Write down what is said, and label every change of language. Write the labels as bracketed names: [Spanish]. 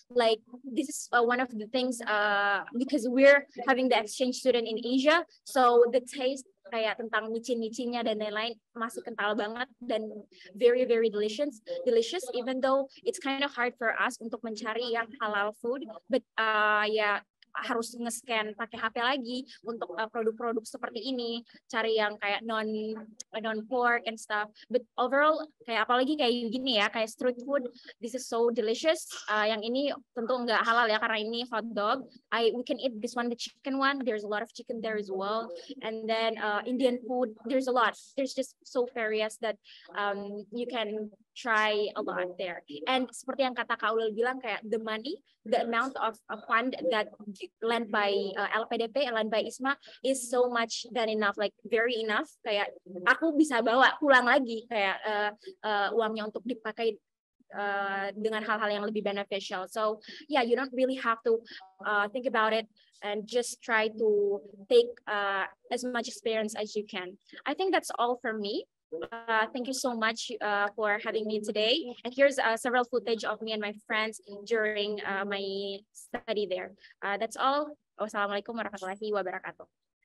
[English] Like this is one of the things because we're having the exchange student in Asia, so the taste [Indonesian] kayak tentang micin-micinnya dan lain-lain masih kental banget dan [English] very delicious even though it's kind of hard for us [Indonesian] untuk mencari yang [English] halal food, but ya [Indonesian] harus nge-scan pakai HP lagi untuk produk-produk seperti ini, cari yang kayak [English] non pork and stuff. But overall [Indonesian] kayak apalagi kayak gini ya, kayak [English] street food, this is so delicious. [Indonesian] Yang ini tentu nggak halal ya karena ini hot dog. [English] We can eat this one, the chicken one. There's a lot of chicken there as well. And then Indian food, there's a lot. There's just so various that you can try a lot there. And [Indonesian] seperti yang kata Kak Ulil bilang, kayak [English] the money, the amount of fund that lent by LPDP, lent by ISMA is so much than enough, like very enough. [Indonesian] Kayak aku bisa bawa pulang lagi kayak uangnya untuk dipakai dengan hal-hal yang lebih beneficial. [English] So yeah, you don't really have to think about it and just try to take as much experience as you can. I think that's all from me. Thank you so much for having me today. And here's several footage of me and my friends during my study there. That's all. [Arabic] Wassalamualaikum warahmatullahi wabarakatuh.